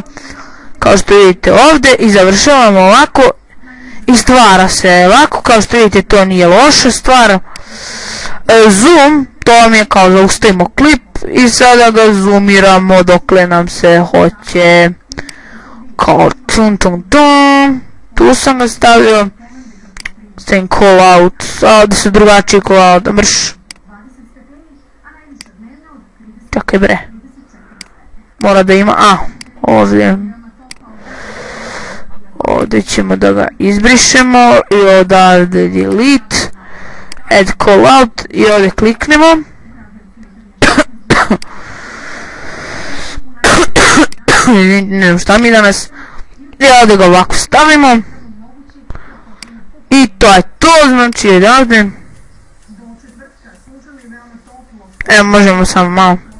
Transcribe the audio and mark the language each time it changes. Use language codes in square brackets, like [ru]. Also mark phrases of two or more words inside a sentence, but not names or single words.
[bs] Kao što vidite ovdje i završavamo ovako i stvara se ovako, kao što vidite to nije loša stvar. Zoom, to vam je kao zaustavimo klip i sada ga zoomiramo dokle nam se hoće. Kao tu sam ga stavio. Stavim [en] call out, [bs] ovdje su drugačiji [en] call out, [bs] mrš. Čakaj bre. Mora da ima, ovdje. Ovdje ćemo da ga izbrišemo i odavde delete, [en] add call out [bs] i ovdje kliknemo. Ne znam šta mi danas. I ovdje ga ovako stavimo. I to je to, znači odavde. Evo možemo samo malo.